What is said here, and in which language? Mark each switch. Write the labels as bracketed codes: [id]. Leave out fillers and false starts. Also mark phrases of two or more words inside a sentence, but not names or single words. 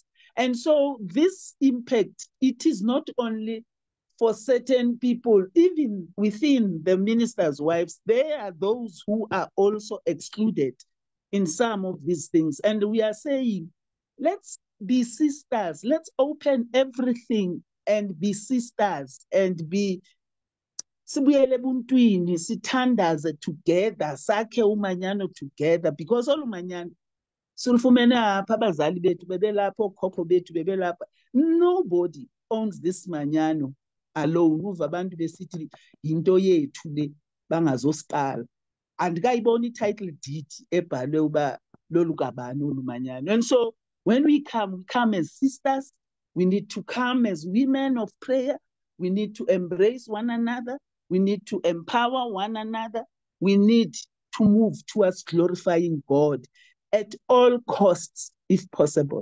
[en] And so this impact, it is not only for certain people, even within the ministers' wives, there are those who are also excluded in some of these things. And we are saying, let's be sisters, let's open everything and be sisters and be [xh] sibuyele ebuntwini, sithandaze [en] together, [xh] sakhe umanyano [en] together, because all [xh] umanyano sulufumene apha, abazali bethu bebelapha, okhokho bethu bebelapha. [en] Nobody owns this manyano alone. [xh] Uva abantu besithi yinto yethu le, bangazosiqala. Andikayibona i-title deed ebhalwe uba lolu kabani olu manyano. [en] And so when we come as sisters. We need to come as women of prayer. We need to embrace one another. We need to empower one another. We need to move towards glorifying God at all costs, if possible.